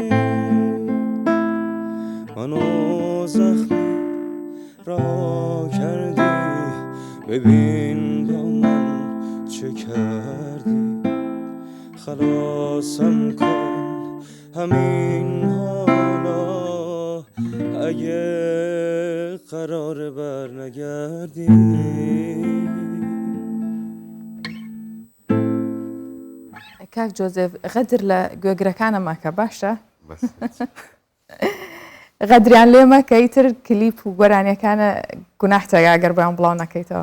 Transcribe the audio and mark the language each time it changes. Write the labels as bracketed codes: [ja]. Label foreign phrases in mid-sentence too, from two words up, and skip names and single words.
[fa] منو زخمی رها کردی ببین با من چه کردی. خلاصم کن همین حالا اگه قرار برنگردی. [ckb] کاک جۆزێف غەدر لە گوێگرەکانە ماکە باشە؟ غەدریان لێ مەکە ئیتر کلیپ و گۆرانیەکانە گوناحتەگە ئەگەر بەیان بڵاو نەکەیتەوە.